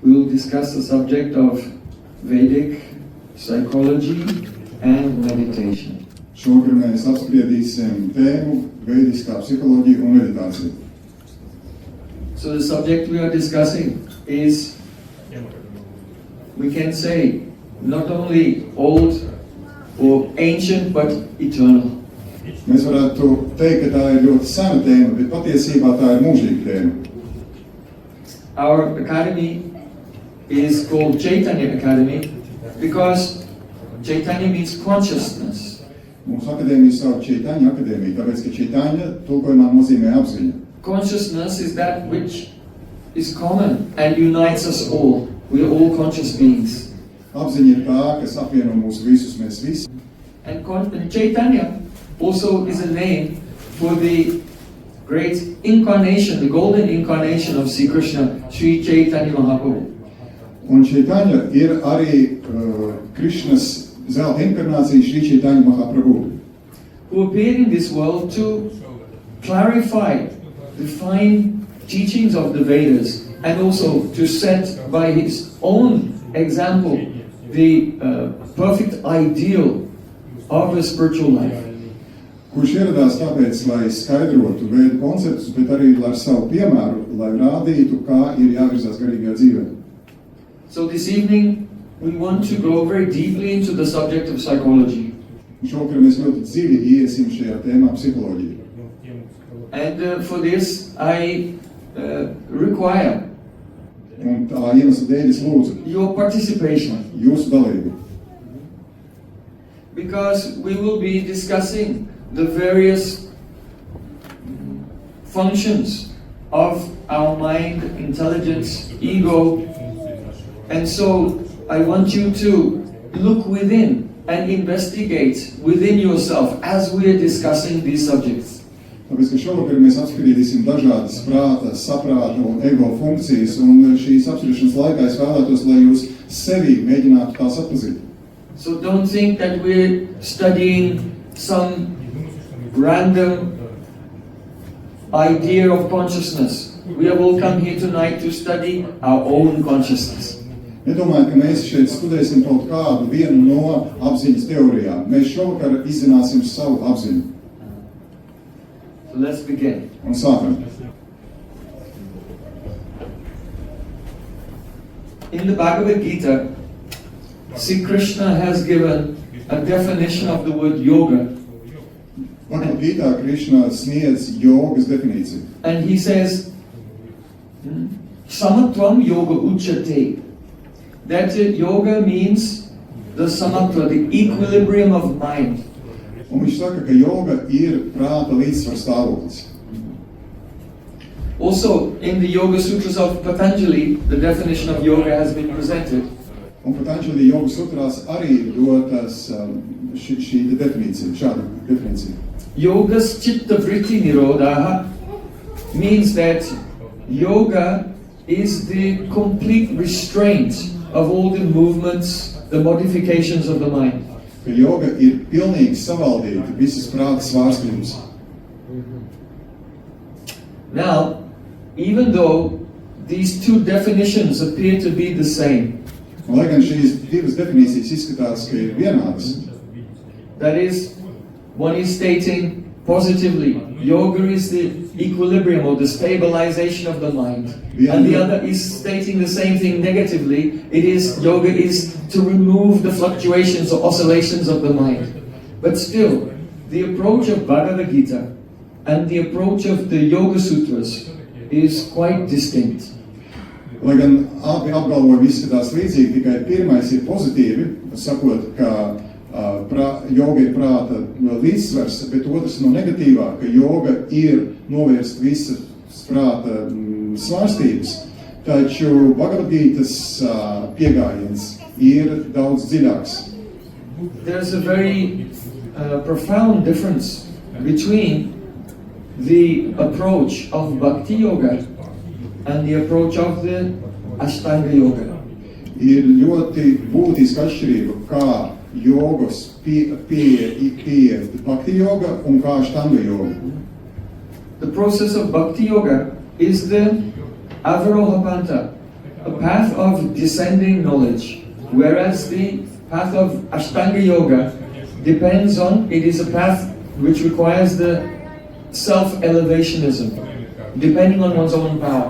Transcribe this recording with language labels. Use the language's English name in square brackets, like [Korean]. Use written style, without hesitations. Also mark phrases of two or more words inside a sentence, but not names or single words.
[English] discuss the subject of Vedic psychology and meditation. [Latvian] Šovakar mēs apspriedīsim tēmu veidiskā psiholoģija un meditācija. [English] So the subject we are discussing is, we can say, not only old or ancient, but eternal. [Latvian] Mēs varētu teikt, ka tā ir ļoti sena tēma, bet patiesībā tā ir mūžīga tēma. [English] Our academy is called Chaitanya Academy because Chaitanya means consciousness. [Latvian] Mūsu akadēmija sauc Chaitanya akadēmiju, tāpēc, ka Chaitanya tulkojumā nozīmē apziņa. [English] Consciousness is that which is common and unites us all. We are all conscious beings. [Latvian] Apziņa ir tā, kas apvieno mūs visus, mēs visi. [English] And Chaitanya also is a name for the great incarnation, the golden incarnation of Sri Krishna, Sri Chaitanya Mahaprabhu. [Latvian] Un Chaitanya ir arī Krishnas zelta inkarnācija Sri Chaitanya Mahaprabhu, [English] who appeared in this world to clarify the fine teachings of the Vedas and also to set by his own example the perfect ideal of a spiritual life. [Latvian] kurš ieradās tāpēc, lai skaidrotu veidu konceptus, bet arī ar savu piemēru, lai rādītu, kā ir jāvirzās garīgajā dzīvē. [English] So this evening we want to go very deeply into the subject of psychology. [Latvian] Šovakar mēs ļoti dziļi iesim šajā tēmā psiholoģiju. [English] And for this I require [Latvian] Un tā iemesla dēļ es lūdzu [English] your participation, [Latvian] jūsu dalību. [English] because we will be discussing the various functions of our mind, intelligence, ego, and so I want you to look within and investigate within yourself as we are discussing these subjects. [Latvian] Tāpēc, ka šovakar mēs apspriedīsim dažādas prāta, saprāta un ego funkcijas, un šīs apspriešanas laikā es vēlētos, lai jūs sevi mēģinātu tās atpazīt. [English] So don't think that we're studying some random idea of consciousness. We have all come here tonight to study our own consciousness. [Latvian] Nedomājiet, ka mēs šeit studēsim kaut kādu vienu no apziņas teorijām. Mēs šovakar izzināsim savu apziņu. [English] So let's begin. [Latvian] Un sākam. [English] In the Bhagavad Gita, Sri Krishna has given a definition of the word yoga. [Latvian] Bhagavad Gītā Krišna sniedz jogas definīciju. [English] And he says, [Sanskrit] समत्वं योग उच्यते. [English] That yoga means the samatva, the equilibrium of mind. [Latvian] Un viņš saka, ka joga ir prāta līdzsvara stāvoklis. [English] Also, in the Yoga Sutras of Patanjali, the definition of yoga has been presented. [Latvian] Un Patanjali joga sutrās arī ir dotas šī definīcija, šāda definīcija. [Sanskrit] योगश् चित्त वृत्ति निरोधः [English] means that yoga is the complete restraint of all the movements, the modifications of the mind. [Latvian] Ka joga ir pilnīgi savaldīta visas prāta svārstības. [English] Now, even though these two definitions appear to be the same, [Latvian] Un, lai gan šīs divas definīcijas izskatās, ka ir vienādas, [English] that is, one is stating positively, yoga is the equilibrium or the stabilization of the mind. And the other is stating the same thing negatively. It is, yoga is to remove the fluctuations or oscillations of the mind. But still, the approach of Bhagavad Gita and the approach of the Yoga Sutras is quite distinct. [Latvian] lai gan abi apgalvojumi izskatās līdzīgi, tikai pirmais ir pozitīvi, sakot, ka joga ir prāta līdzsvars, bet otrs no negatīvā, ka joga ir novērst visas prāta svārstības. Taču Bhagavad Gītas piegājiens ir daudz dziļāks. [English] There's a very profound difference between the approach of Bhakti Yoga and the approach of the Ashtanga Yoga. [Latvian] Ir ļoti būtiska atšķirība, kā jogas pieeja Bhakti Yoga un kā Ashtanga Yoga. [English] The process of Bhakti Yoga is the [Sanskrit] अवरोह पन्था, [English] a path of descending knowledge, whereas the path of Ashtanga Yoga depends on, it is a path which requires the self-elevationism, depending on one's own power.